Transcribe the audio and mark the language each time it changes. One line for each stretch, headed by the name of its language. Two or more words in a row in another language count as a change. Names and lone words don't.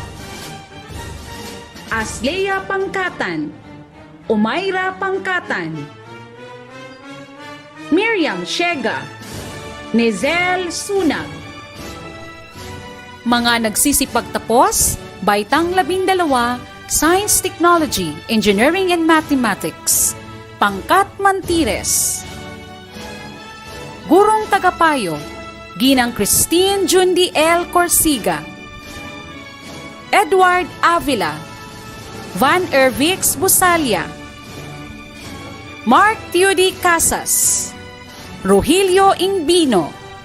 Filipino: Aslea Pangkatan, Umayra Pangkatan, Miriam Shega, Nezel Sunag. Mga nagsisipagtapos, Baitang 12, Science, Technology, Engineering and Mathematics, Pangkat Mantires. Gurong Tagapayo, Ginang Christine Jundi L. Corsiga, Edward Avila, Van Ervix Busalia, Mark Theody Casas, Rogelio Ingbino,